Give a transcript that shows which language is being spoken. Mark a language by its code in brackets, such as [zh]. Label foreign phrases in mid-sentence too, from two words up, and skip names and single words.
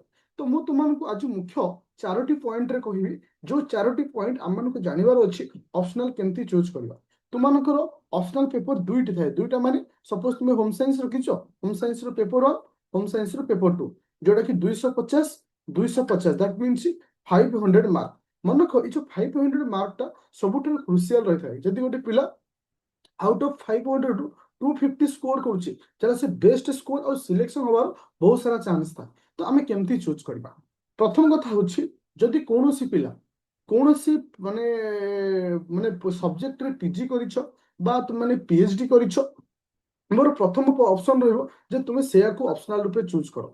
[or] ତ ମୁଁ ତୁମମାନଙ୍କୁ ଆଜି ମୁଖ୍ୟ ଚାରୋଟି ପଏଣ୍ଟରେ କହିବି, ଯୋଉ ଚାରୋଟି ପଏଣ୍ଟ ଆମମାନଙ୍କୁ ଜାଣିବାର ଅଛି ଅପସନାଲ କେମିତି ଚୁଜ୍ କରିବା। ତୁମମାନଙ୍କର [en] optional paper [or] ଦୁଇଟି ଥାଏ, ଦୁଇଟା ମାନେ ସପୋଜ ତୁମେ [en] home science [or] ରଖିଛ, [en] home science [or] ର ପେପର 1, [en] home science [or] ର ପେପର 2, ଯୋଉଟା କି 250 [en] that means 500 mark. [or] ମନେ ରଖ ଏଇ ଯେ 500 ମାର୍କଟା ସବୁଠାରୁ କ୍ରୁସିଆଲ ରହିଥାଏ। ଯଦି ଗୋଟେ ପିଲା [en] out of 500 [or] ରୁ 250 ସ୍କୋର କରୁଛି ତାହେଲେ ସେ [en] best score [or] ଆଉ ସିଲେକ୍ସନ ହବାର ବହୁତ ସାରା ଚାନ୍ସ ଥାଏ। ତ ଆମେ କେମିତି ଚୁଜ୍ କରିବା? ପ୍ରଥମ କଥା ହେଉଛି ଯଦି କୌଣସି ପିଲା କୌଣସି ମାନେ ମାନେ ସବଜେକ୍ଟରେ ପିଜି କରିଛ ବା ତୁମେ ମାନେ ପିଏଚଡି କରିଛ, ମୋର ପ୍ରଥମ ଅପସନ ରହିବ ଯେ ତୁମେ ସେୟାକୁ ଅପସନାଲ ରୂପେ ଚୁଜ୍ କର।